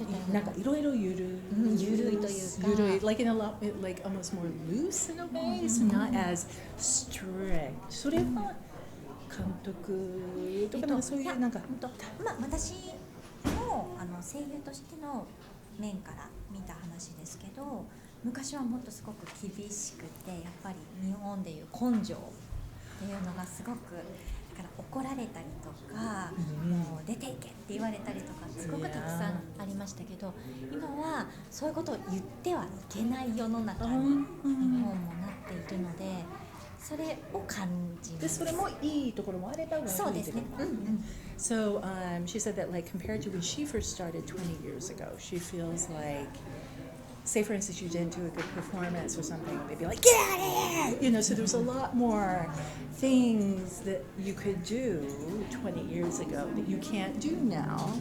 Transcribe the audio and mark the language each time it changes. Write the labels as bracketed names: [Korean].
[Japanese] なんかいろいろゆるいというか。 [English] ゆるい like in a lot like almost more loose in a way, so not as strict. [Japanese] それは監督とかそういうなんか。私の声優としての面から見た話ですけど、昔はもっとすごく厳しくて、やっぱり日本でいう根性っていうのがすごくだから怒られたりとか、もう出ていけって言われたりとかすごくたくさんありましたけど、今はそういうことを言ってはいけない世の中に日本もなっているので、それを感じます。でそれもいいところもあれば悪いところもある。そうですね。 [English] So she said that like compared to when she first started 20 years ago, she feels like, say for instance you didn't do a good performance or something, they'd be like, get out of here! You know, so there's a lot more things that you could do 20 years ago that you can't do now.